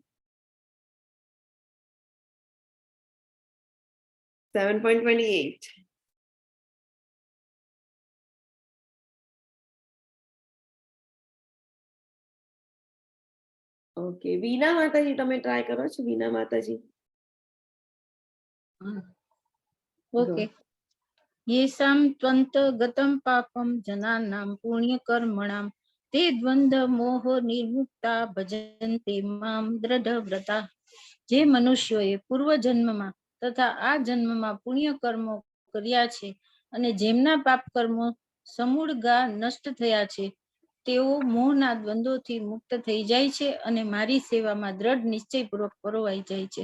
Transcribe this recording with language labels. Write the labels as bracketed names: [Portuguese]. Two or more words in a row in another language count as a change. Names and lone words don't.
[Gujarati] 7.28. ઓકે, વીના માતાજી તમે ટ્રાય કરો છો? વીના માતાજી. ઓકે. [Sanskrit] येषां त्वन्तगतं पापं जनानां पुण्यकर्मणां ते द्वन्द्व मोह निर्मुक्ता भजन्ते मां दृઢવ્રતા. [Gujarati] જે મનુષ્યોએ પૂર્વ જન્મમાં તથા આ જન્મમાં પુણ્ય કર્મો કર્યા છે અને જેમના પાપ કર્મો સમૂળગા નષ્ટ થયા છે તેઓ મોહના દ્વંદ્વોથી મુક્ત થઈ જાય છે અને મારી સેવામાં દ્રઢ નિશ્ચયપૂર્વક પરોવાઈ જાય છે.